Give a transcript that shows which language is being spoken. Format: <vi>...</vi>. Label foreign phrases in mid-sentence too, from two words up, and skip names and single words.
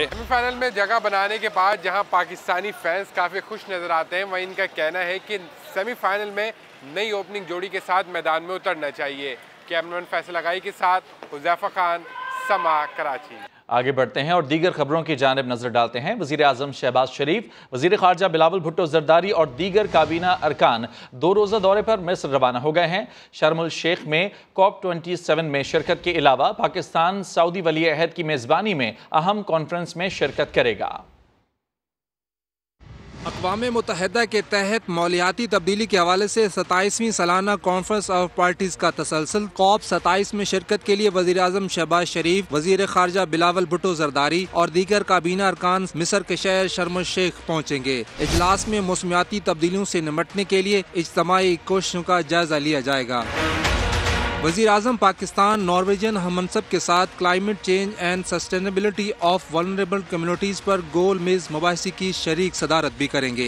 <ur>سیمی فائنل میں جگہ بنانے کے بعد جہاں پاکستانی فینز کافی خوش نظر آتے ہیں، وہیں ان کا کہنا ہے کہ سیمی فائنل میں نئی اوپننگ جوڑی کے ساتھ میدان میں اترنا چاہیے. کیمرہ مین فیصل لگائی کے ساتھ حذیفہ خان، سماء، کراچی. آگے بڑھتے ہیں اور دیگر خبروں کی جانب نظر ڈالتے ہیں. وزیر اعظم شہباز شریف، وزیر خارجہ بلاول بھٹو زرداری اور دیگر کابینہ ارکان 2 روزہ دورے پر مصر روانہ ہو گئے ہیں. شرم الشیخ میں COP27 میں شرکت کے علاوہ پاکستان سعودی ولی عہد کی میزبانی میں اہم کانفرنس میں شرکت کرے گا. اقوام متحدہ کے تحت موسمیاتی تبدیلی کے حوالے سے 27ویں سالانہ</ur> <en>Conference of Parties</en> <ur>کا تسلسل. COP27 میں شرکت کے لیے وزیر اعظم شہباز شریف، وزیر خارجہ بلاول بھٹو زرداری اور دیگر کابینہ ارکان مصر کے شہر شرم شیخ پہنچیں گے. اجلاس میں موسمیاتی تبدیلیوں سے نمٹنے کے لیے اجتماعی کوششوں کا جائزہ لیا جائے گا. وزیر اعظم پاکستان نارویجین ہم منصب کے ساتھ</ur> <en>Climate Change and Sustainability of Vulnerable Communities</en> <ur>پر گول میز مباحثے کی شریک صدارت بھی کریں گے.</ur>